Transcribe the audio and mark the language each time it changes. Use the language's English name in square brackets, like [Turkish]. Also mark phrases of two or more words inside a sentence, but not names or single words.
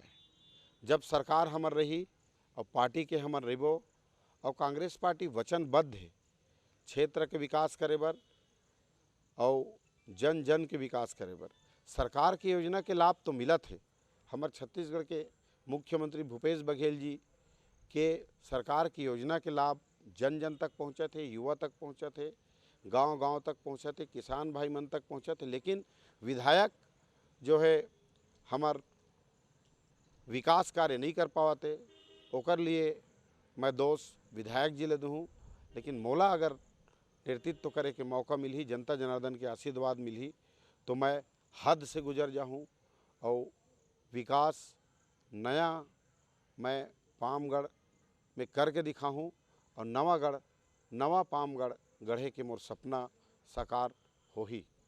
[Chhattisgarhi] जब सरकार हमर रही और पार्टी के हमर रहिबो, और कांग्रेस पार्टी वचनबद्ध है क्षेत्र के विकास करे बर और जन जन के विकास करे बर। सरकार की योजना के लाभ तो मिलत है। हमार छत्तीसगढ़ के मुख्यमंत्री भूपेश बघेल जी के सरकार की योजना के लाभ जन जन तक पहुँचत है, युवा तक पहुँचत है, गांव गांव तक पहुँचत है, किसान भाई मन तक पहुँचत है। लेकिन विधायक जो है हमार विकास कार्य नहीं कर पावते, ओकर लिए मैं दोष विधायक जी ले दूँ। लेकिन मोला अगर नेतृत्व करे के मौका मिली, जनता जनार्दन के आशीर्वाद मिली, तो मैं हद से गुजर जाऊँ और विकास नया मैं पामगढ़ में करके दिखाऊँ और नवा पामगढ़ गढ़े के मोर सपना साकार हो ही।